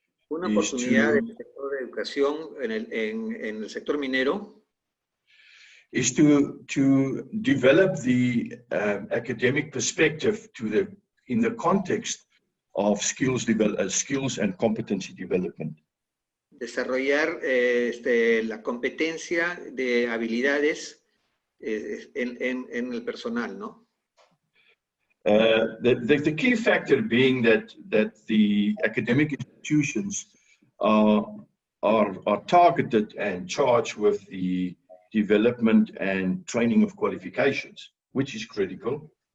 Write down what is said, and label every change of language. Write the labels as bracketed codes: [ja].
[es] Una oportunidad del sector de educación en el sector minero [en] is to develop the academic perspective in the context of skills and competency development. [es] Desarrollar la competencia de habilidades en el personal, ¿no? [en] The key factor being that the academic institutions are targeted and charged with the development and training of qualifications, which is critical.